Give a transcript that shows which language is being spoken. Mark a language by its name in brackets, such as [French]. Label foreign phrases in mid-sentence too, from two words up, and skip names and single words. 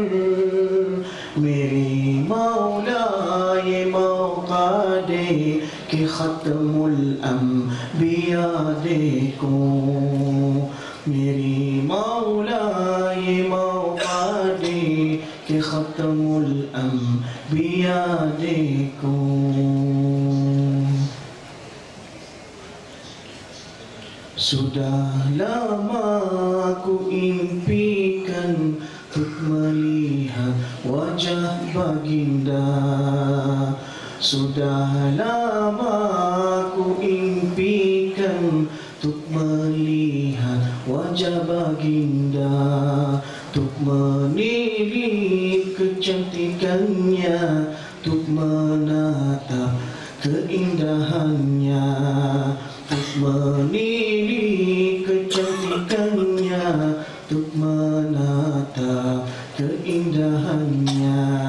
[Hindi] मेरी मौला ये मौका दे कि ख़त्मुल अंबिया देखो मेरी मौला ये मौका दे कि ख़त्मुल अंबिया देखो [Malay] Sudah lama ku impikan untuk melihat wajah baginda Sudah lama ku impikan untuk melihat wajah baginda Untuk menilik kecantikannya Untuk menatap keindahannya Untuk menilik kecantikannya Untuk menatap keindahannya